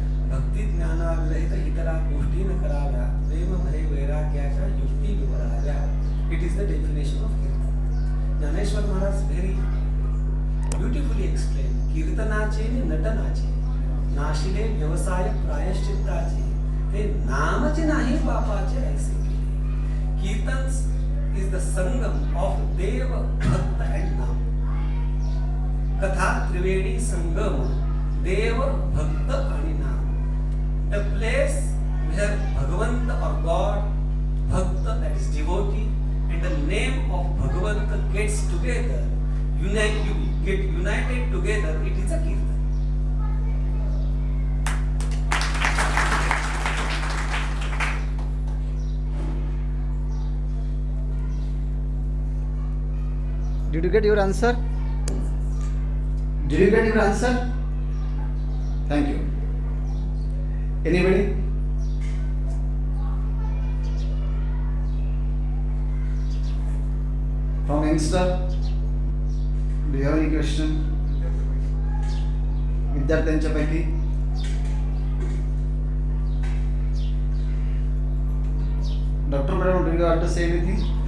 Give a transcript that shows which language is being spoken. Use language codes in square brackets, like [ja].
[mr] भक्ती ज्ञानाग्रहित इतरा गोष्टी न कराव्या, प्रेम भरे वैराग्याच्या युक्ती विवराव्या. [en] It is the definition of kirtan. Dnyaneshwar Maharaj very beautifully explain. [mr] कीर्तनाचे नटनाचे नाशिले व्यवसाय प्रायश्चित्ताचे, ते नामचे नाही बापाचे ऐसे केले. [en] Kirtan is the sangam of dev bhakta and nam. Katha trivedi sangam, dev bhakta and nam. The place where Bhagavanta or God, bhakta that is devotee, and the name of Bhagavanta gets together, get united together, it is a kirtan. Did you get your answer? Did you get your answer? Thank you. Anybody? From youngster? Do you have any question? [mr] विद्यार्थ्यांच्यापैकी Dr. [en] Madam, do you want to say anything?